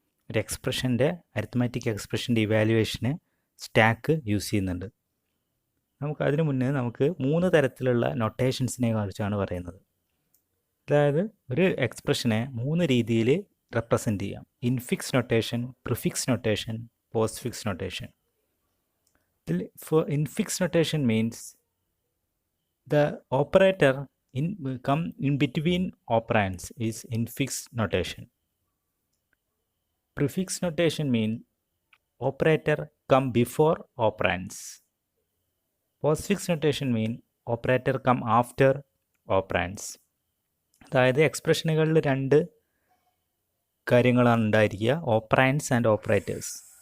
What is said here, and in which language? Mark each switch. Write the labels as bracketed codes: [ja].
[ml] ഒരു എക്സ്പ്രഷൻ്റെ arithmetic എക്സ്പ്രഷൻ്റെ evaluation stack use ചെയ്യുന്നുണ്ട്. അതിനു മുന്നേ നമുക്ക് 3 തരത്തിലുള്ള നൊട്ടേഷൻസിനെ കുറിച്ചാണ് പറയുന്നത്. അതായത് ഒരു എക്സ്പ്രഷനെ 3 രീതിയിൽ റെപ്രസെൻ്റ് ചെയ്യാം. Infix notation, prefix notation, postfix notation. [en] For infix notation means the operator come in between operands is infix notation. Prefix notation means operator come before operands. Postfix notation means operator come after operands. [ml] അതായത് എക്സ്പ്രഷനുകളിൽ 2 കാര്യങ്ങളാണ് ഉണ്ടായിരിക്കുക: ഓപ്പറാൻഡ്സ് and operators.